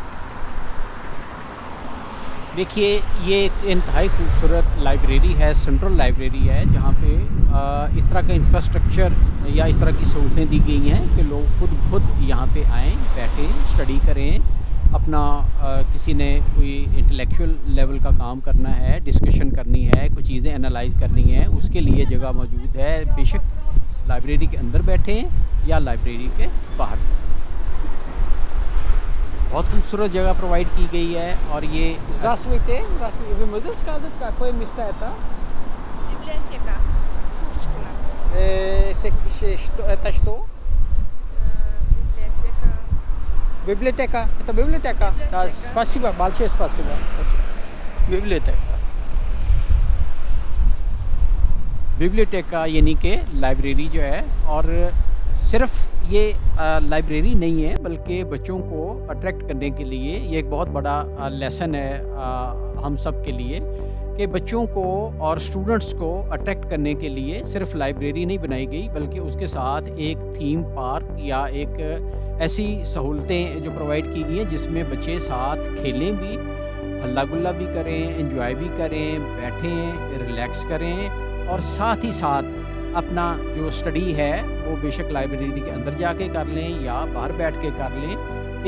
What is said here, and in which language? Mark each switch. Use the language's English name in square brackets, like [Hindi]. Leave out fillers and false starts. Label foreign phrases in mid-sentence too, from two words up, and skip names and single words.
[Hindi] देखिए, ये एक इंतहाई खूबसूरत लाइब्रेरी है, [English] central library [Hindi] है, जहाँ पे इस तरह का इंफ्रास्ट्रक्चर या इस तरह की सहूलतें दी गई हैं कि लोग खुद यहाँ पे आएँ, बैठें, स्टडी करें, अपना किसी ने कोई [English] intellectual level [Hindi] का काम करना है, डिस्कशन करनी है, कुछ चीज़ें एनालाइज करनी है, उसके लिए जगह मौजूद है। बेशक लाइब्रेरी के अंदर बैठें या लाइब्रेरी के बाहर। बहुत खूबसूरत जगह प्रोवाइड की गई है और ये [Russian] Здравствуйте. Здравствуйте. Вы можете сказать, какое место это? Библиотека Пушкина. Это что? Библиотека. Библиотека. Это библиотека? Да, Библиотека. спасибо, большое спасибо. Спасибо. Библиотека. [Hindi] बिब्लियोटेका यानी कि लाइब्रेरी जो है और सिर्फ ये लाइब्रेरी नहीं है बल्कि बच्चों को अट्रैक्ट करने के लिए ये एक बहुत बड़ा लेसन है हम सब के लिए कि बच्चों को और स्टूडेंट्स को अट्रैक्ट करने के लिए सिर्फ लाइब्रेरी नहीं बनाई गई बल्कि उसके साथ एक [English] theme park [Hindi] या एक ऐसी सहूलतें जो प्रोवाइड की गई हैं जिसमें बच्चे साथ खेलें भी, हल्ला गुल्ला भी करें, एंजॉय भी करें, बैठें, रिलैक्स करें और साथ ही साथ अपना जो स्टडी है वो बेशक लाइब्रेरी के अंदर जाके कर लें या बाहर बैठ के कर लें।